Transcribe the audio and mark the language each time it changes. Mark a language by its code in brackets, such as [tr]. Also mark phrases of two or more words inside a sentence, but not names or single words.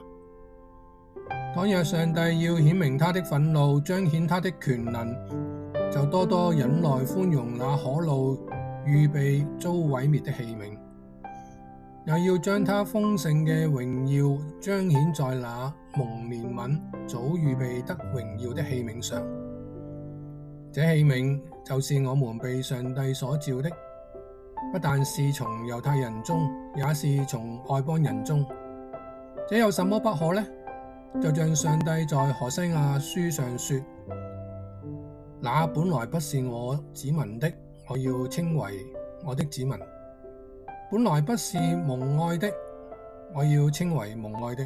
[zh] 倘若上帝要顯明他的憤怒，彰顯他的權能，就多多忍耐寬容那可怒預備遭毀滅的器皿，又要將他豐盛嘅榮耀彰顯在那蒙憐憫早預備得榮耀的器皿上。這器皿就是我們被上帝所召的，不但是從猶太人中，也是從外邦人中。這有什麼不可呢？就像上帝在何西阿書上說：那本來不是我子民的，我要稱為我的子民；本來不是蒙愛的，我要稱為蒙愛的。